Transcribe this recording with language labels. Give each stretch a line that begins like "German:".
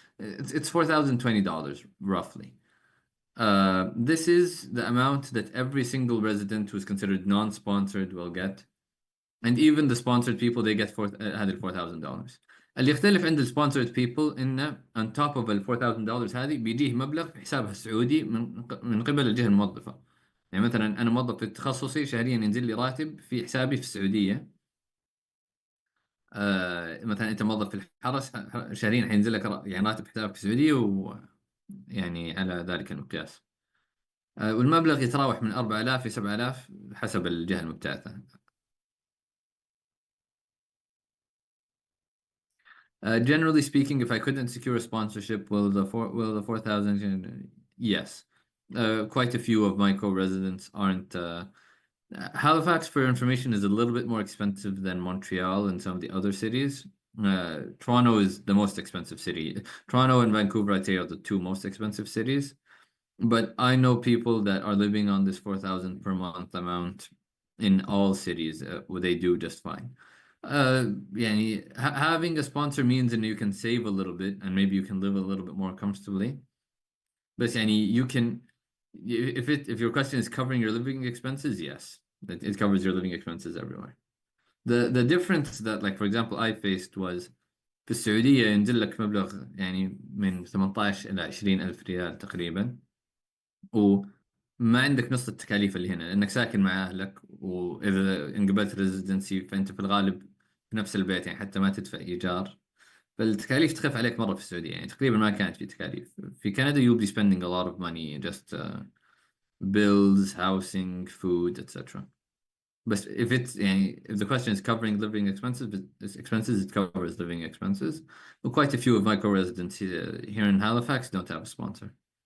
English: It's $4,020 roughly. This is the amount that every single resident who's considered non-sponsored will get. And even the sponsored people, they get
Arabic: هذه ال
English: $4,000.
Arabic: اللي يختلف عند ال
English: sponsored people
Arabic: إنه
English: on top of
Arabic: ال $4,000 هذه بيجيه مبلغ في حسابها السعودي من قبل الجهة الموظفة. يعني مثلا أنا موظف في تخصصي، شهريا ينزل لي راتب في حسابي في السعودية. مثلا أنت موظف في الحرس، شهريا حينزل لك يعني راتب حسابك في السعودية، يعني على ذلك المقياس. والمبلغ يتراوح من 4000 ل 7000 حسب الجهة المبتعثة.
English: Generally speaking, if I couldn't secure a sponsorship, will the 4,000? Yes. Quite a few of my co-residents aren't. Halifax, for information, is a little bit more expensive than Montreal and some of the other cities. Toronto is the most expensive city. Toronto and Vancouver, I'd say, are the two most expensive cities. But I know people that are living on this 4,000 per month amount in all cities, where they do just fine. يعني having a sponsor means that you can save a little bit and maybe you can live a little bit more comfortably. But يعني you can, if your question is covering your living expenses, yes, it covers your living expenses everywhere. The difference that, like, for example, I faced was
Arabic: في السعودية ينزل لك مبلغ يعني من 18 إلى 20 ألف ريال تقريبا، وما عندك نص التكاليف اللي هنا لأنك ساكن مع أهلك، وإذا انقبلت ريزيدنسي فأنت في الغالب في نفس البيت، يعني حتى ما تدفع إيجار، فالتكاليف تخف عليك مرة في السعودية. يعني تقريبا ما كانت في تكاليف. في كندا
English: you'll be spending a lot of money just bills, housing, food, etc. But if it's يعني if the question is covering living expenses, it covers living expenses. But quite a few of my co-residents here in Halifax don't have a sponsor.